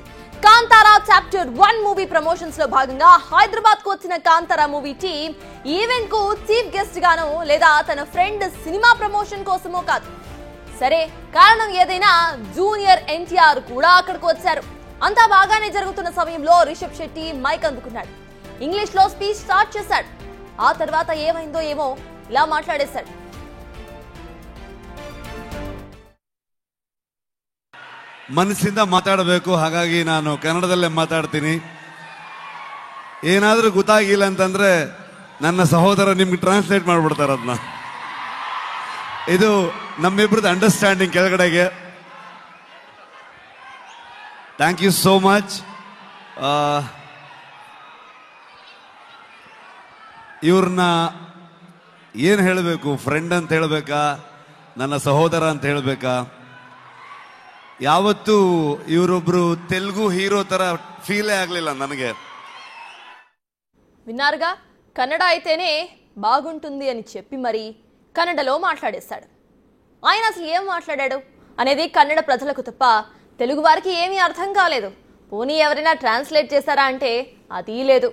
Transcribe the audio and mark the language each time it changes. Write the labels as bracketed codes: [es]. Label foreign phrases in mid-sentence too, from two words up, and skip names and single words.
[te] కాంతారా చాప్టర్ 1 [en] movie promotions [te] లో భాగంగా హైదరాబాద్ కు వచ్చిన కాంతారా [en] movie team [te] ఈవెంట్ కు [en] chief guest [te] గానో లేదా తన ఫ్రెండ్ సినిమా ప్రమోషన్ కోసమో కాదు. సరే, కారణం ఏదైనా జూనియర్ ఎన్టీఆర్ కూడా అక్కడికి వచ్చారు. అంతా బాగానే జరుగుతున్న సమయంలో రిషబ్ శెట్టి మైక్ అందుకున్నాడు. ఇంగ్లీష్ లో [en] speech start [te] చేశాడు. ఆ తర్వాత ఏమైందో ఏమో ఇలా మాట్లాడేశాడు. [kn] ಮನಸ್ಸಿಂದ ಮಾತಾಡಬೇಕು, ಹಾಗಾಗಿ ನಾನು ಕನ್ನಡದಲ್ಲೇ ಮಾತಾಡ್ತೀನಿ. ಏನಾದರೂ ಗೊತ್ತಾಗಿಲ್ಲ ಅಂತಂದ್ರೆ ನನ್ನ ಸಹೋದರ ನಿಮ್ಗೆ ಟ್ರಾನ್ಸ್ಲೇಟ್ ಮಾಡ್ಬಿಡ್ತಾರೆ. ಅದನ್ನ ಇದು ನಮ್ಮಿಬ್ರದ್ದು ಅಂಡರ್ಸ್ಟ್ಯಾಂಡಿಂಗ್ ಕೆಳಗಡೆಗೆ. [en] thank you so much. [kn] ಇವ್ರನ್ನ ಏನು ಹೇಳಬೇಕು, ಫ್ರೆಂಡ್ ಅಂತ ಹೇಳಬೇಕಾ, ನನ್ನ ಸಹೋದರ ಅಂತ ಹೇಳಬೇಕಾ? ಯಾವತ್ತೂ ಇವರೊಬ್ರು ತೆಲುಗು ಹೀರೋ ತರ ఫీలే ಆಗಲಿಲ್ಲ ನನಗೆ. [te] విన్నారుగా, కన్నడ అయితేనే బాగుంటుంది అని చెప్పి మరి కన్నడలో మాట్లాడేశాడు. ఆయన అసలు ఏం మాట్లాడాడు అనేది కన్నడ ప్రజలకు తప్ప తెలుగు వారికి ఏమీ అర్థం కాలేదు. పోనీ ఎవరైనా ట్రాన్స్లేట్ చేశారా అంటే అది లేదు.